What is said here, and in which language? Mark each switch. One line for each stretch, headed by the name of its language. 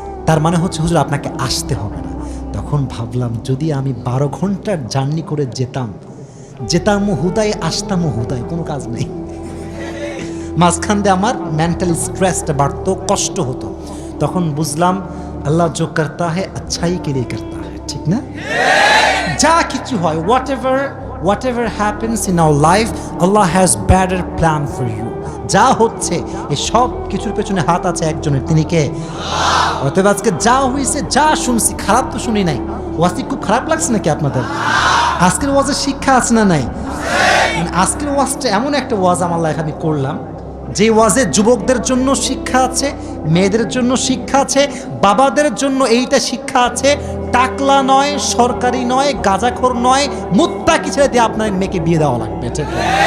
Bangla: তার মানে হচ্ছে হুজুর আপনাকে আসতে হবে না। তখন ভাবলাম যদি আমি 12 ঘন্টার জার্নি করে যেতাম হুদাই, আসতাম হুদাই, কোনো কাজ নেই। মাঝখান দিয়ে আমার মেন্টালি স্ট্রেসটা বাড়তো, কষ্ট হতো। তখন বুঝলাম
Hindi: আল্লাহ জো করতা হ্যায় আচ্ছাই কে লিয়ে করতা হ্যায়,
Bangla: ঠিক না? যা কিছু হয়,
English: whatever happens in our life, Allah has better plan for you.
Bangla: যা হচ্ছে এই সব কিছুর পেছনে হাত আছে একজনের, তিনি কে? অতএব আজকে যা হয়েছে, যা শুনছি, খারাপ তো শুনি নাই। ওয়াজটি খুব খারাপ লাগছে নাকি আপনাদের? আজকের ওয়াজের শিক্ষা আছে না নাই? আজকের ওয়াজটা এমন একটা ওয়াজ আমার লাইফে আমি করলাম, যে ওয়াজে যুবকদের জন্য শিক্ষা আছে, মেয়েদের জন্য শিক্ষা আছে, বাবাদের জন্য এইটা শিক্ষা আছে, টাকলা নয়, সরকারি নয়, গাঁজাখোর নয়, মুত্তাকি ছেড়ে দিয়ে আপনার মেয়েকে বিয়ে দেওয়া লাগবে। ঠিক আছে?